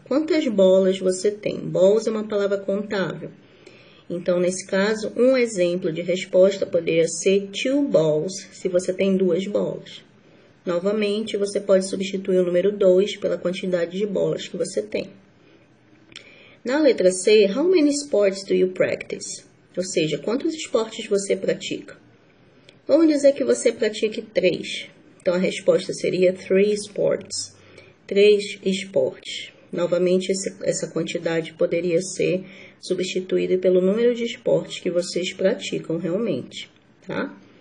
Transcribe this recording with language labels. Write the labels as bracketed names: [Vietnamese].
[Portuguese] Quantas bolas você tem? Balls é uma palavra contável. Então, nesse caso, um exemplo de resposta poderia ser 2 balls, se você tem 2 bolas. Novamente, você pode substituir o número 2 pela quantidade de bolas que você tem. Na letra C, [English] how many sports do you practice? [Portuguese] Ou seja, quantos esportes você pratica? Vamos dizer que você pratique 3. Então, a resposta seria 3 sports. 3 esportes. Novamente, essa quantidade poderia ser substituída pelo número de esportes que vocês praticam realmente, tá?